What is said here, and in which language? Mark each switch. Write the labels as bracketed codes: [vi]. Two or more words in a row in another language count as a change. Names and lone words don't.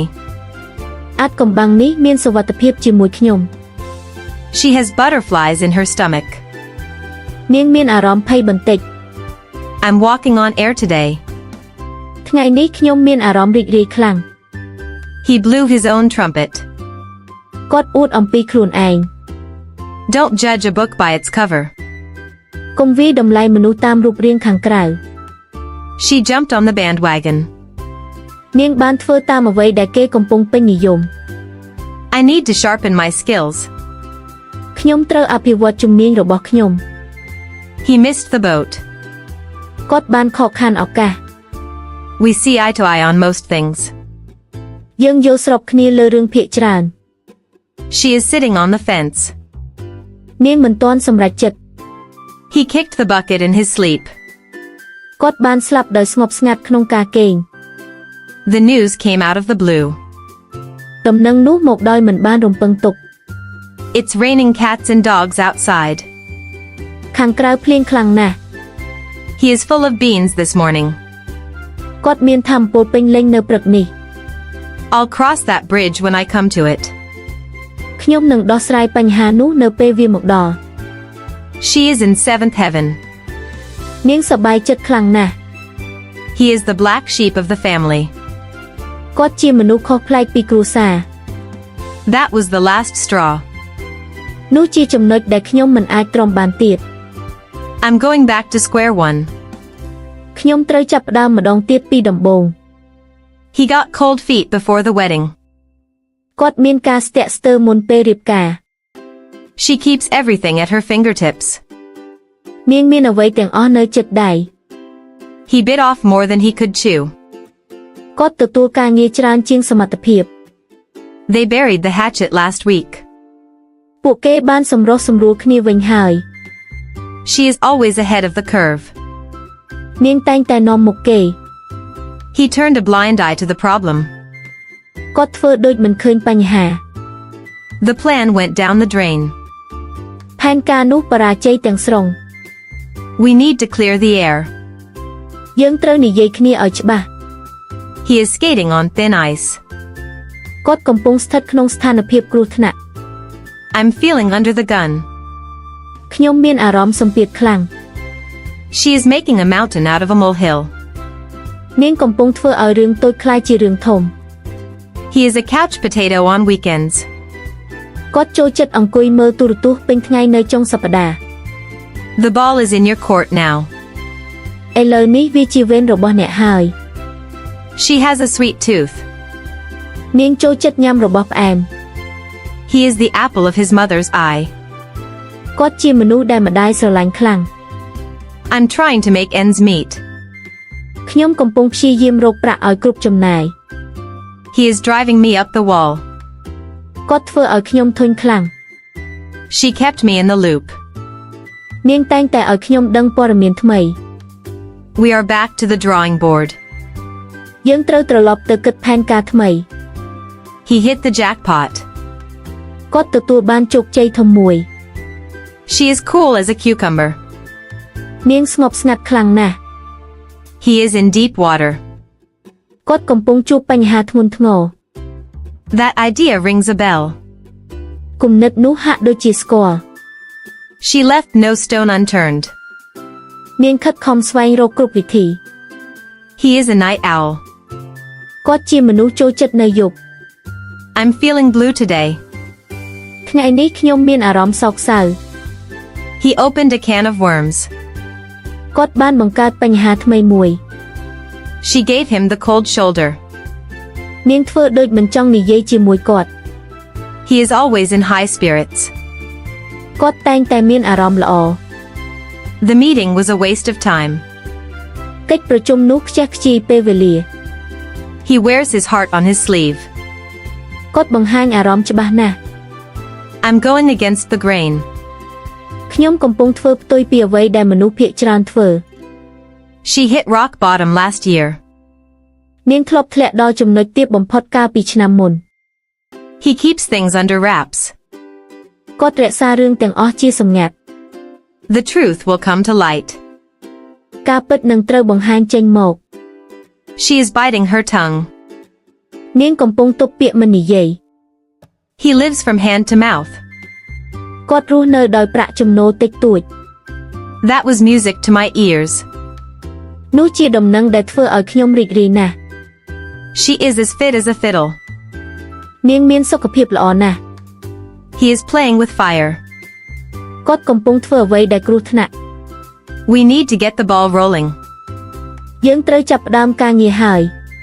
[km] អាថ៌កំបាំងនេះមានសុវត្ថិភាពជាមួយខ្ញុំ [en] She has butterflies in her stomach. [km] នាងមានអារម្មណ៍ភ័យបន្តិច [en] I'm walking on air today. [km] ថ្ងៃនេះខ្ញុំមានអារម្មណ៍រីករាយខ្លាំង [en] He blew his own trumpet. [km] គាត់អួតអំពីខ្លួនឯង [en] Don't judge a book by its cover. [km] កុំវាយតម្លៃមនុស្សតាមរូបរាងខាងក្រៅ [en] She jumped on the bandwagon. [km] នាងបានធ្វើតាមអ្វីដែលគេកំពុងពេញនិយម [en] I need to sharpen my skills. [km] ខ្ញុំត្រូវអភិវឌ្ឍជំនាញរបស់ខ្ញុំ [en] He missed the boat. [km] គាត់បានខកខានឱកាស [en] We see eye to eye on most things. [km] យើងយល់ស្របគ្នាលើរឿងភាគច្រើន [en] She is sitting on the fence. [km] នាងមិនទាន់សម្រេចចិត្ត [en] He kicked the bucket in his sleep. [km] គាត់បានស្លាប់ដោយស្ងប់ស្ងាត់ក្នុងការគេង [en] The news came out of the blue. [km] ដំណឹងនោះមកដោយមិនបានរំពឹងទុក [en] It's raining cats and dogs outside. [km] ខាងក្រៅភ្លៀងខ្លាំងណាស់ [en] He is full of beans this morning. [km] គាត់មានថាមពលពេញលេញនៅព្រឹកនេះ [en] I'll cross that bridge when I come to it. [km] ខ្ញុំនឹងដោះស្រាយបញ្ហានោះនៅពេលវាមកដល់ [en] She is in seventh heaven. [km] នាងសប្បាយចិត្តខ្លាំងណាស់ [en] He is the black sheep of the family. [km] គាត់ជាមនុស្សខុសប្លែកពីគ្រួសារ [en] That was the last straw. [km] នោះជាចំណុចដែលខ្ញុំមិនអាចទ្រាំបានទៀត [en] I'm going back to square one. [km] ខ្ញុំត្រូវចាប់ផ្ដើមម្ដងទៀតពីដំបូង [en] He got cold feet before the wedding. [km] គាត់មានការស្ទាក់ស្ទើរមុនពេលរៀបការ [en] She keeps everything at her fingertips. [km] នាងមានអ្វីទាំងអស់នៅជិតដៃ [en] He bit off more than he could chew. [km] គាត់ទទួលការងារច្រើនជាងសមត្ថភាព [en] They buried the hatchet last week. [km] ពួកគេបានសម្រុះសម្រួលគ្នាវិញហើយ [en] She is always ahead of the curve. [km] នាងតែងតែនាំមុខគេ [en] He turned a blind eye to the problem. [km] គាត់ធ្វើដូចមិនឃើញបញ្ហា [en] The plan went down the drain. [km] ផែនការនោះបរាជ័យទាំងស្រុង [en] We need to clear the air. [km] យើងត្រូវនិយាយគ្នាឲ្យច្បាស់ [en] He is skating on thin ice. [km] គាត់កំពុងស្ថិតក្នុងស្ថានភាពគ្រោះថ្នាក់ [en] I'm feeling under the gun. [km] ខ្ញុំមានអារម្មណ៍សម្ពាធខ្លាំង [en] She is making a mountain out of a molehill. [km] នាងកំពុងធ្វើឲ្យរឿងតូចក្លាយជារឿងធំ [en] He is a couch potato on weekends. [km] គាត់ចូលចិត្តអង្គុយមើលទូរទស្សន៍ពេញថ្ងៃនៅចុងសប្តាហ៍ [en] The ball is in your court now. [km] ឥឡូវនេះវាជាវេនរបស់អ្នកហើយ [en] She has a sweet tooth. [km] នាងចូលចិត្តញ៉ាំរបស់ផ្អែម [en] He is the apple of his mother's eye. [km] គាត់ជាមនុស្សដែលម្ដាយស្រឡាញ់ខ្លាំង [en] I'm trying to make ends meet. [km] ខ្ញុំកំពុងព្យាយាមរកប្រាក់ឲ្យគ្រប់ចំណាយ [en] He is driving me up the wall. [km] គាត់ធ្វើឲ្យខ្ញុំធុញខ្លាំង [en] She kept me in the loop. [km] នាងតែងតែឲ្យខ្ញុំដឹងព័ត៌មានថ្មី [en] We are back to the drawing board. [km] យើងត្រូវត្រឡប់ទៅគិតផែនការថ្មី [en] He hit the jackpot. [km] គាត់ទទួលបានជោគជ័យធំមួយ [en] She is cool as a cucumber. [km] នាងស្ងប់ស្ងាត់ខ្លាំងណាស់ [en] He is in deep water. [km] គាត់កំពុងជួបបញ្ហាធ្ងន់ធ្ងរ [en] That idea rings a bell. [km] គំនិតនោះហាក់ដូចជាស្គាល់ [en] She left no stone unturned. [km] នាងខិតខំស្វែងរកគ្រប់វិធី [en] He is a night owl. [km] គាត់ជាមនុស្សចូលចិត្តនៅយប់ [en] I'm feeling blue today. [km] ថ្ងៃនេះខ្ញុំមានអារម្មណ៍សោកសៅ [en] He opened a can of worms. [km] គាត់បានបង្កើតបញ្ហាថ្មីមួយ [en] She gave him the cold shoulder. [km] នាងធ្វើដូចមិនចង់និយាយជាមួយគាត់ [en] He is always in high spirits. [km] គាត់តែងតែមានអារម្មណ៍ល្អ [en] The meeting was a waste of time. [km] កិច្ចប្រជុំនោះខ្ជះខ្ជាយពេលវេលា [en] He wears his heart on his sleeve. [km] គាត់បង្ហាញអារម្មណ៍ច្បាស់ណាស់ [en] I'm going against the grain. [km] ខ្ញុំកំពុងធ្វើផ្ទុយពីអ្វីដែលមនុស្សភាគច្រើនធ្វើ [en] She hit rock bottom last year. [km] នាងធ្លាប់ធ្លាក់ដល់ចំណុចទាបបំផុតកាលពីឆ្នាំមុន [en] He keeps things under wraps. [km] គាត់រក្សារឿងទាំងអស់ជាសម្ងាត់ [en] The truth will come to light. [km] ការពិតនឹងត្រូវបង្ហាញចេញមក [en] She is biting her tongue. [km] នាងកំពុងទប់ពាក្យមិននិយាយ [en] He lives from hand to mouth. [km] គាត់រស់នៅដោយប្រាក់ចំណូលតិចតួច [en] That was music to my ears. [km] នោះជាដំណឹងដែលធ្វើឲ្យខ្ញុំរីករាយណាស់ [en] She is as fit as a fiddle. [km] នាងមានសុខភាពល្អណាស់ [en] He is playing with fire. [km] គាត់កំពុងធ្វើអ្វីដែលគ្រោះថ្នាក់ [en] We need to get the ball rolling. [km] យើងត្រូវចាប់ផ្ដើមការងារហើយ